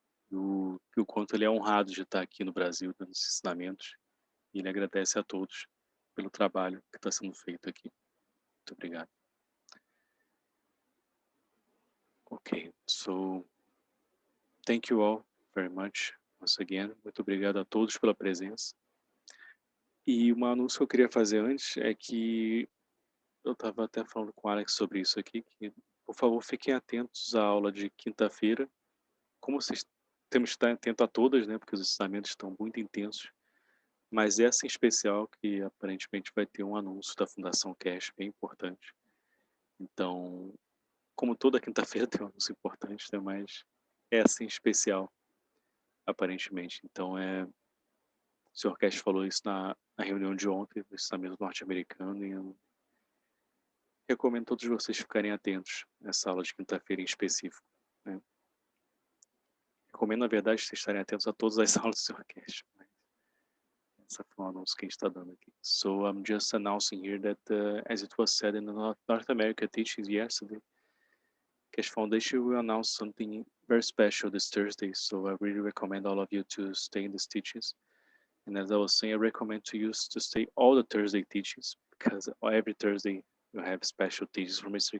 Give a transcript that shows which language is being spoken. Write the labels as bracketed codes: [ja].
[pt] E o quanto ele é honrado de estar aqui no Brasil dando esses ensinamentos, e ele agradece a todos pelo trabalho que está sendo feito aqui. Muito obrigado. Ok, so thank you all very much once again. Muito obrigado a todos pela presença. E um anúncio que eu queria fazer antes é que eu estava até falando com o Alex sobre isso aqui, que, por favor, fiquem atentos à aula de quinta-feira. Como vocês temos que estar atento a todas, né, porque os ensinamentos estão muito intensos, mas essa em especial, que aparentemente vai ter um anúncio da Fundação Keshe bem importante. Então, como toda quinta-feira tem um anúncio importante, né, mas essa em especial, aparentemente. Então, Sr. Keshe falou isso na reunião de ontem do ensinamento norte-americano e eu recomendo todos vocês ficarem atentos nessa aula de quinta-feira em específico, né? Recomendo, na verdade, vocês estarem atentos a todas as aulas do Sr. Keshe. Essa foi um anúncio que a gente está dando aqui. [en] So I'm just announcing here that, as it was said in the North America teachings yesterday, Keshe Foundation will announce something very special this Thursday. So I really recommend all of you to stay in these teachings. And as I was saying, I recommend to you to stay all the Thursday teachings, because every Thursday you have special teachings from Mr.